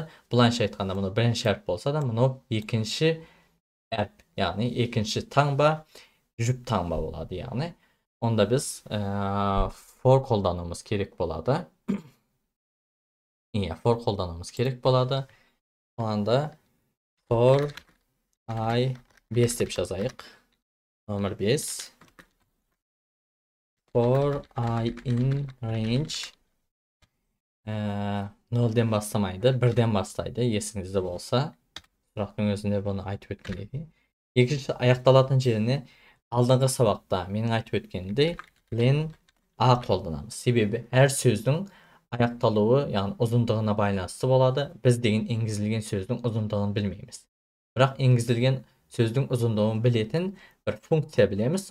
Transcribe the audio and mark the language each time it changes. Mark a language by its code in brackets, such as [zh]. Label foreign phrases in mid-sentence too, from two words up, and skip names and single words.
[kk] Бұлайша айтқанда мұны бірінші әріп болса да, мұны екінші әріп, яғни екінші таңба, жүп таңба болады, яғни. Онда біз for қолдануымыз керек болады. For қолдануымыз керек болады. O anda [en] for I [kk] 5 деп жазайық. Номер 5. [en] For I in range [kk] 0'den бастамайды, 1'den бастайды. Есіңізде болса, сұрақтың өзінде бұны айтып өткен еді. Екінші аяқталатын жеріне алдыңғы сабақта менің айтып өткенімдей len A қолданамыз. Себебі әр сөздің аяқталуы, яғни ұзындығына байланысты болады. Біз деген енгізілген сөздің ұзындығын білмейміз. Бірақ енгізілген сөздің ұзындығын білетін бір функция білеміз.